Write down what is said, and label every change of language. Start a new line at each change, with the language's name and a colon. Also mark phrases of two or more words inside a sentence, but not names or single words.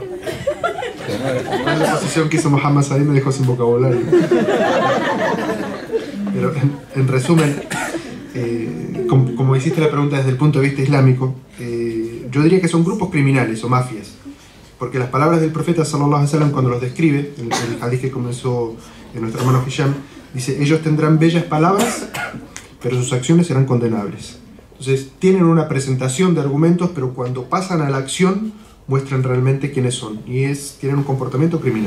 Spanish: La exposición que hizo Mohamed Said me dejó sin vocabulario. Pero en resumen, como hiciste la pregunta desde el punto de vista islámico, yo diría que son grupos criminales o mafias. Porque las palabras del profeta
Arabic: صلى الله عليه وسلم
Spanish: cuando los describe, el hadith que comenzó nuestro hermano Hisham, dice: ellos tendrán bellas palabras, pero sus acciones serán condenables. Entonces tienen una presentación de argumentos, pero cuando pasan a la acción muestran realmente quiénes son, y tienen un comportamiento criminal.